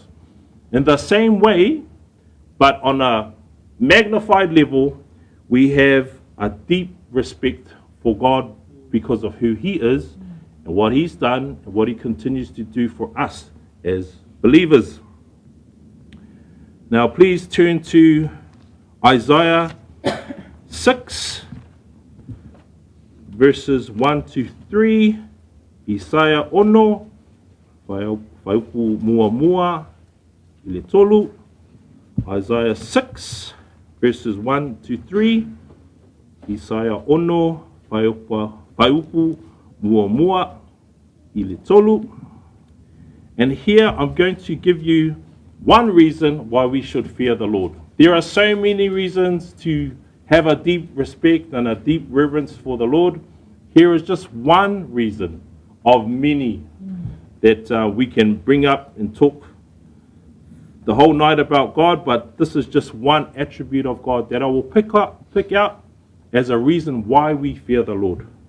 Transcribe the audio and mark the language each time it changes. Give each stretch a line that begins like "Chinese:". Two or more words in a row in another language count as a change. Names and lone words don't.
English: In the same way, but on a magnified level, we have a deep respect for God because of who He is and what He's done and what He continues to do for us as believers. Now please turn to Isaiah 6, verses 1 to 3.
Samoan: Isaiah ono, whaupu mua mua, ile tolu.
English: Isaiah 6, verses 1 to 3.
Samoan: Isaiah ono, whaupu mua mua, ile tolu.
English: And here I'm going to give you one reason why we should fear the Lord. There are so many reasons to have a deep respect and a deep reverence for the Lord. Here is just one reason of many that we can bring up and talk the whole night about God, but this is just one attribute of God that I will pick out as a reason why we fear the Lord.